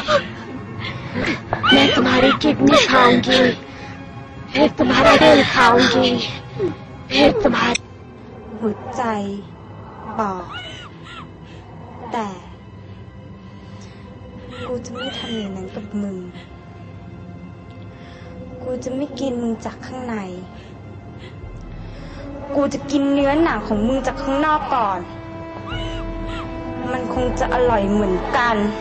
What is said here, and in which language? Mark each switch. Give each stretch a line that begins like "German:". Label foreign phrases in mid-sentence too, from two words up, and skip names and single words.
Hindi: मैं तुम्हारी किडनी खाऊंगी, फिर तुम्हारा दिल खाऊंगी, फिर तुम्हारा
Thai: หัวใจบอกแต่กูจะไม่ทำอย่างนั้นกับมึงกูจะไม่กินมึงจากข้างในกูจะกินเนื้อหนังของมึงจากข้างนอกก่อนมันคงจะอร่อยเหมือนกัน